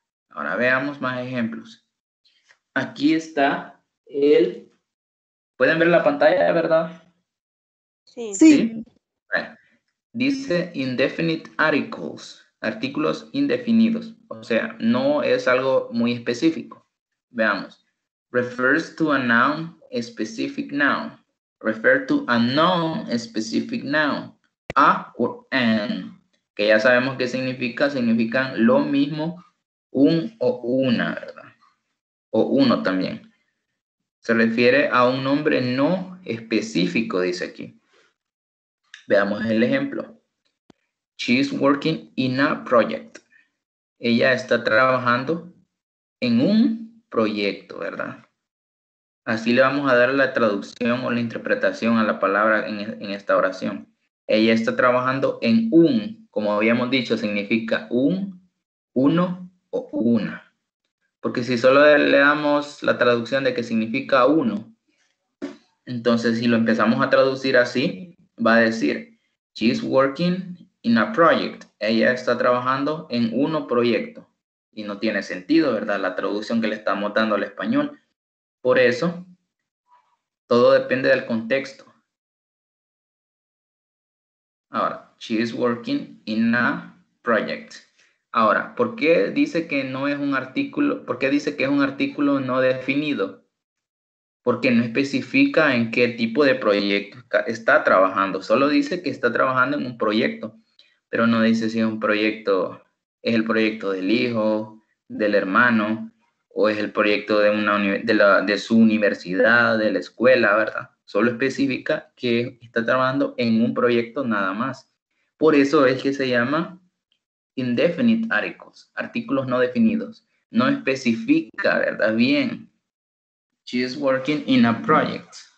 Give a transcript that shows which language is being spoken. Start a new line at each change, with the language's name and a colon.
Spanish: Ahora veamos más ejemplos. Aquí está el, ¿pueden ver la pantalla, verdad? Sí. ¿Sí? Bueno, dice
English: indefinite articles,
Spanish: artículos indefinidos. O sea, no es algo muy específico. Veamos.
English: Refers to a noun, a specific noun. Refer to a noun, a specific noun.
Spanish: A o an, que ya sabemos qué significa. Significan lo mismo, un o una, ¿verdad? O uno también. Se refiere a un nombre no específico, dice aquí. Veamos el ejemplo.
English: She's working in a project.
Spanish: Ella está trabajando en un proyecto, ¿verdad? Así le vamos a dar la traducción o la interpretación a la palabra en esta oración. Ella está trabajando en un, como habíamos dicho, significa un, uno o una. Porque si solo le damos la traducción de que significa uno, entonces si lo empezamos a traducir así, va a decir,
English: she's working in a project.
Spanish: Ella está trabajando en un proyecto. Y no tiene sentido, ¿verdad? La traducción que le estamos dando al español. Por eso, todo depende del contexto. Ahora,
English: she is working in a project.
Spanish: Ahora, ¿por qué dice que no es un artículo? ¿Por qué dice que es un artículo no definido? Porque no especifica en qué tipo de proyecto está trabajando. Solo dice que está trabajando en un proyecto. pero no dice si es un proyecto, es el proyecto del hijo, del hermano, o es el proyecto de su universidad, de la escuela, ¿verdad? Solo especifica que está trabajando en un proyecto nada más. Por eso es que se llama
English: indefinite articles,
Spanish: artículos no definidos. No especifica, ¿verdad? Bien.
English: She is working in a project.